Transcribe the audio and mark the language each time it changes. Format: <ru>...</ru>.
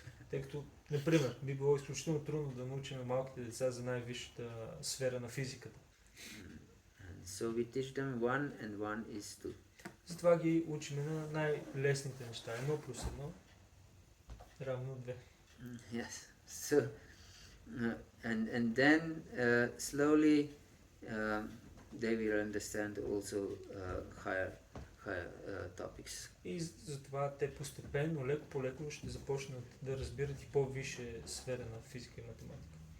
<bg>Тъй като, например, би било изключително трудно да научим малките деца за най-висшата сфера на физиката.</bg> <en>So we teach them 1 and 1 is 2.</en> <bg>Затова ги учим на най-лесните неща. 1+1 равно 2.</bg> <en>Yes. So and then slowly they will understand also higher topics.</en> <bg>И затова те постепенно, леко по леко ще започнат да разбират и по-висше сфера на физика и математика.</bg>